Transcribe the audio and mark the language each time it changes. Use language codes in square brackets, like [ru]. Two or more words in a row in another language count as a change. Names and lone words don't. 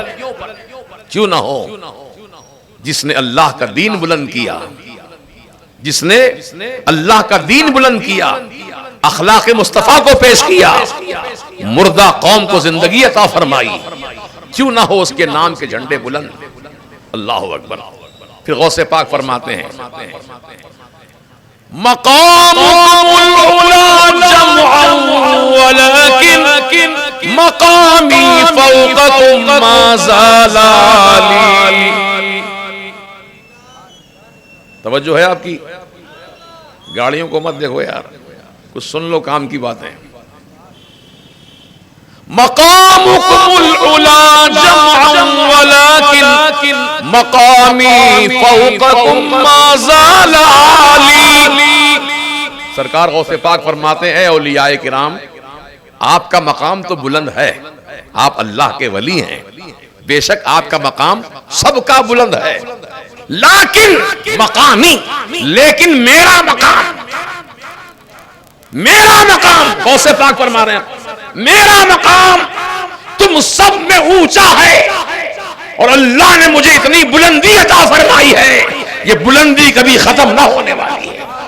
[hi] क्यों ना हो, जिसने अल्लाह का दीन बुलंद किया, जिसने अल्लाह का दीन बुलंद किया, अखलाक मुस्तफा को पेश किया, मुर्दा कौम को जिंदगी अता फरमाई, क्यों ना हो उसके नाम के झंडे बुलंद। [ar] الله أكبر. [hi] फिर गौसे पाक फरमाते हैं [ar] مقام العلا جمعا ولكن مقامي فوقكم ما زالا لي. [hi] तवज्जो है आपकी, गाड़ियों को मत देखो यार, कुछ सुन लो काम की बातें। [ar] مقامكم العلا جمعا ولكن مقامي فوقكم ما زالا لي. [hi] सरकार गौसे पाक फरमाते हैं औलियाए किराम, आपका मकाम तो बुलंद है, आप अल्लाह के वली हैं, बेशक आपका मकाम सबका बुलंद है, लेकिन मकामी, लेकिन मेरा मकाम गौसे पाक फरमा रहे हैं मेरा मकाम तुम सब में ऊंचा है और अल्लाह ने मुझे इतनी बुलंदी अता फरमाई है, ये बुलंदी कभी खत्म ना होने वाली है।